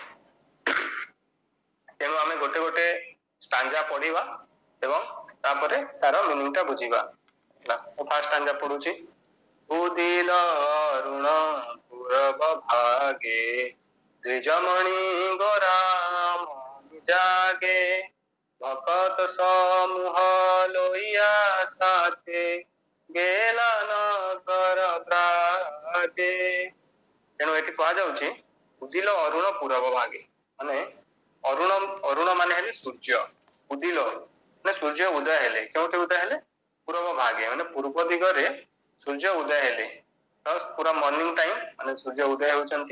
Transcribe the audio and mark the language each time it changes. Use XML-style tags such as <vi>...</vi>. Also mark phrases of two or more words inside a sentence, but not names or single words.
<or>ତେଣୁ ଆମେ ଗୋଟେ ଗୋଟେ ଷ୍ଟାଞ୍ଜା ପଢିବା ଏବଂ ତାପରେ ତାର ମିନିଂ ଟା ବୁଝିବା।</or> <bn>ମୁଁ</bn> <en>first stanza</en> <bn>ପଢୁଛି। উদিল অরুণ পূরব ভাগে দ্বিজমণি গোরাম জাগে ভকত সমূহ লইয়া সাথে গেলা নগর ব্রাজে।</bn> <or>ତେଣୁ ଏଠି କୁହାଯାଉଛି</or> <bn>উদিল অরুণ পূরব ভাগে,</bn> <or>ମାନେ ଅରୁଣ ଅରୁଣ ମାନେ ହେଲେ ସୂର୍ଯ୍ୟ, ଉଦିଲ ମାନେ ସୂର୍ଯ୍ୟ ଉଦୟ ହେଲେ, କେଉଁଠି ଉଦୟ ହେଲେ?</or> <bn>পূরব ভাগে</bn> <or>ମାନେ ପୂର୍ବ ଦିଗରେ ସୂର୍ଯ୍ୟ ଉଦୟ ହେଲେ, ପୁରା</or> <en>morning time</en> <or>ମାନେ ସୂର୍ଯ୍ୟ ଉଦୟ ହେଉଛନ୍ତି।</or>